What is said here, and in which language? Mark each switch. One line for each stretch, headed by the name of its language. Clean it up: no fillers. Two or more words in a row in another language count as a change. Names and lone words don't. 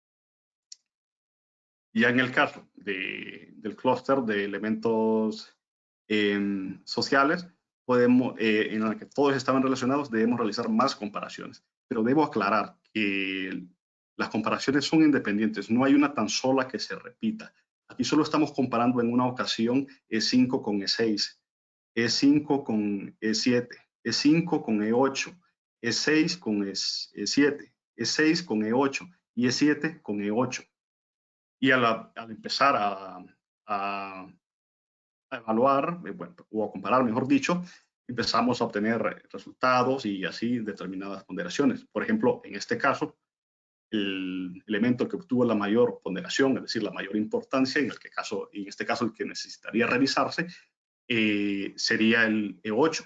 Spanish: Ya en el caso del clúster de elementos sociales, en el que todos estaban relacionados, debemos realizar más comparaciones. Pero debo aclarar que las comparaciones son independientes, no hay una tan sola que se repita. Aquí solo estamos comparando en una ocasión E5 con E6, E5 con E7, E5 con E8, E6 con E7, E6 con E8 y E7 con E8. Y al empezar a evaluar, bueno, o a comparar, mejor dicho, empezamos a obtener resultados y así determinadas ponderaciones. Por ejemplo, en este caso, el elemento que obtuvo la mayor ponderación, es decir, la mayor importancia, en este caso el que necesitaría revisarse, sería el E8.